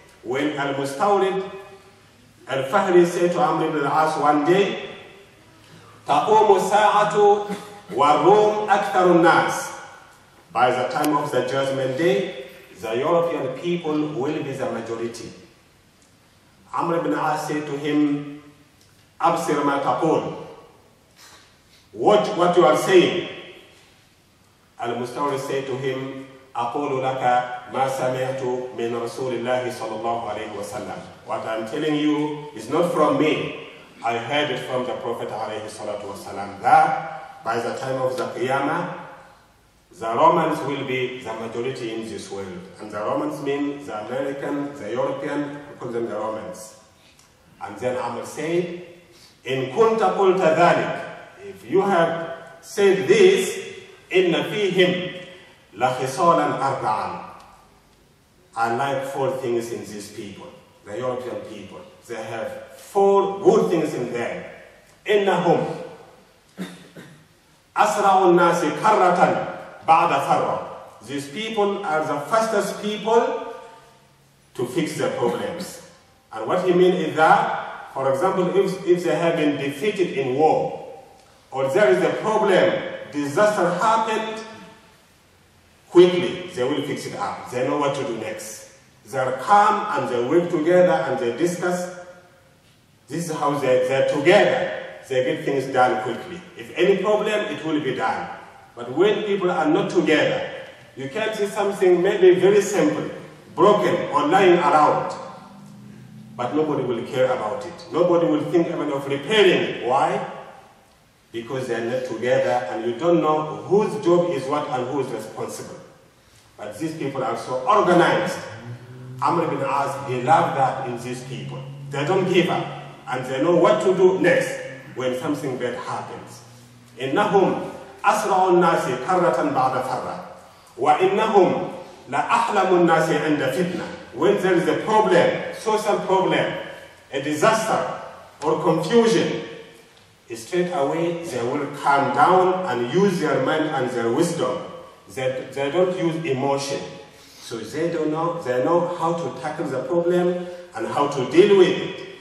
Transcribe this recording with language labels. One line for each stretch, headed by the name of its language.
English: When Al-Mustawrid Al-Fahri said to Amr ibn al-As one day,
Arabic: تَقُومُ السَّاعَةُ وَالرُّومُ أَكْثَرُ النَّاسِ.
English: By the time of the judgment day, the European people will be the majority. Amr ibn al-As said to him,
Arabic: أَبْصِرْ مَا تَقُولُ.
English: Watch what you are saying.
Arabic: Al-Mustawrid
English: said to him,
Arabic: أقول لك ما سمعت من رسول الله صلى الله عليه وسلم.
English: What I'm telling you is not from me. I heard it from the Prophet
Arabic: عليه الصلاة والسلام,
English: that by the time of the Qiyamah, the Romans will be the majority in this world. And the Romans mean the American, the European, we call them the Romans. And then Amr said,
Arabic: إن كنت قلت ذلك,
English: if you have said this,
Arabic: إن فيهم لخصالا أربعا.
English: I like 4 things in these people, the European people. They have 4 good things in them.
Arabic: إنهم أسرع الناس كرة بعد ثرة.
English: These people are the fastest people to fix their problems. And what he means is that, for example, if they have been defeated in war, or there is a problem, disaster happened, quickly they will fix it up. They know what to do next. They are calm and they work together and they discuss. This is how they're together. They get things done quickly. If any problem, it will be done. But when people are not together, you can see something maybe very simple, broken or lying around, but nobody will care about it. Nobody will think even of repairing it. Why? Because they are not together and you don't know whose job is what and who is responsible. But these people are so organized. Amr ibn As, he loved that in these people. They don't give up and they know what to do next when something bad happens.
Arabic: إنهم أسرع الناس كرة بعد فرة وإنهم لأحلم الناس عند فتنة.
English: When there is a problem, social problem, a disaster or confusion, straight away they will calm down and use their mind and their wisdom. They don't use emotion. So they know how to tackle the problem and how to deal with it.